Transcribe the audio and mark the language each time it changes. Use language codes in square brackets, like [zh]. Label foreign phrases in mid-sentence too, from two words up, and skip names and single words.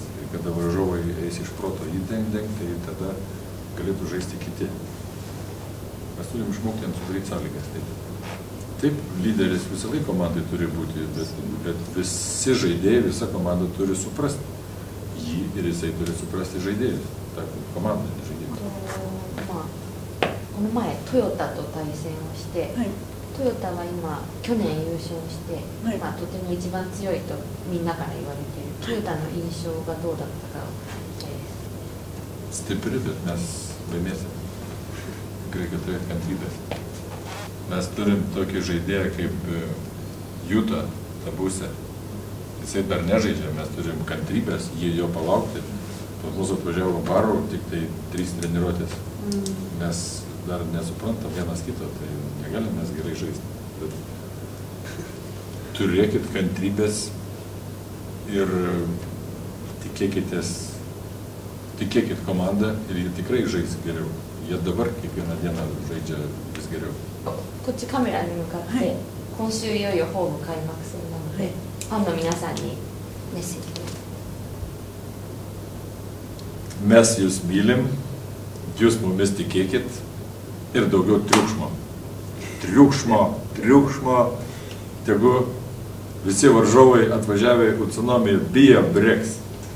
[lt] Ir kada varžovai eis iš proto jį dengti, tai tada galėtų žaisti kiti. Mes turim išmokti jam sudaryti sąlygas. Taip, lyderis visą laiką komandai turi būti, bet visi žaidėjai, visa komanda turi suprasti jį ir jisai turi suprasti žaidėjus. Ta komanda žaidėjai. [ja] この前トヨタと対戦をして、トヨタは今去年優勝して、とても一番強いとみんなから言われている。トヨタの印象がどうだったかを聞きたいです。 [lt] Stipri, bet mes laimėsim. Reikia turėti kantrybės. Mes turim tokį žaidėją kaip Juta Tabuse. Jisai dar nežaidžia, mes turim kantrybės, jį jo palaukti. Pas mūsų atvažiavo Barų, tik tai 3 treniruotės. Mes dar nesuprantam vienas kito, tai negalim mes gerai žaisti. Bet turėkit kantrybės ir tikėkit komandą ir jie tikrai žais geriau. Jie dabar kiekvieną dieną žaidžia vis geriau. [ja] こっちカメラに向かって、はい今週いよいよホーム開幕戦なので、はいファンの皆さんにメッセージを。 [lt] Mes jūs mylim, jūs mumis tikėkit ir daugiau triukšmo. Triukšmo. Tegu visi varžovai atvažiavę į Utsunomiją bijo Breks.